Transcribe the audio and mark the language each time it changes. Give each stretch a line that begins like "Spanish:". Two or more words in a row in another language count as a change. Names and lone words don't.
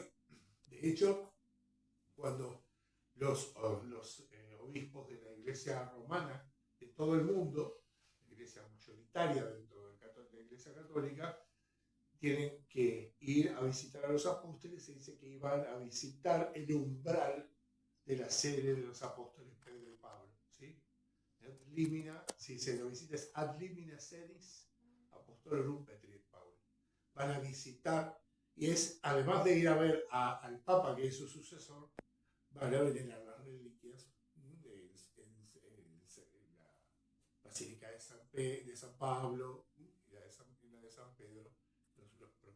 Spanish: De hecho, cuando los obispos de la iglesia romana de todo el mundo, la iglesia mayoritaria dentro de la iglesia católica, tienen que ir a visitar a los apóstoles, se dice que iban a visitar el umbral de la sede de los apóstoles Pedro y Pablo.
Latin: ¿Sí? Limina,
Spanish: si se lo visita es
Latin: ad limina sedis apostolorum Petri et Pauli.
Spanish: Van a visitar, y es, además de ir a ver al Papa, que es su sucesor, van a venerar las reliquias en la Basílica de San Pablo y la de San Pedro, los propios.